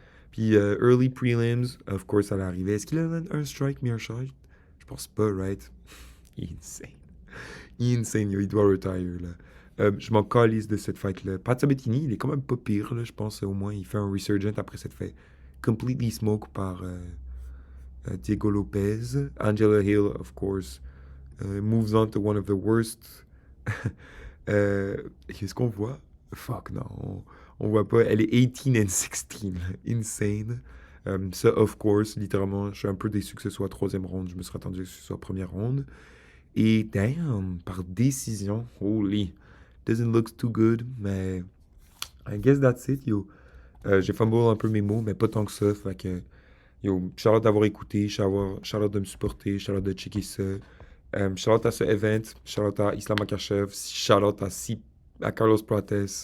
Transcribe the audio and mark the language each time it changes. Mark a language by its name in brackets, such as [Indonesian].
[French] Puis [English] early prelims, of course, [French] ça allait arriver. Est-ce qu'il a un strike, Mearshart? Je pense pas, [English] right? Insane. Insane, yo, [French] il doit retire, là. Je m'en calisse de cette fight-là. Pat Sabatini, il est quand même pas pire, là, je pense, au moins. Il fait un resurgent après cette fight. [English] Completely smoke par Diego Lopez. Angela Hill, of course, moves on to one of the worst. [French] Qu'est-ce qu'on voit? Fuck, non. On voit pas. Elle est 18-16. [English] Insane. [French] Ça, [English] of course, [French] littéralement, je suis un peu déçu que ce soit 3e ronde. Je me serais attendu que ce soit 1re ronde. Et [English] damn, [French] par décision, [English] holy. Doesn't look too good, [French] mais [English] I guess that's it, yo. [French] J'ai fumble un peu mes mots, mais pas tant que ça. Fait que, yo, shout-out d'avoir écouté, shout-out de me supporter, shout-out de checker ça. Shout-out à ce event, shout-out à Islam Makachev, shout-out à Carlos Prates.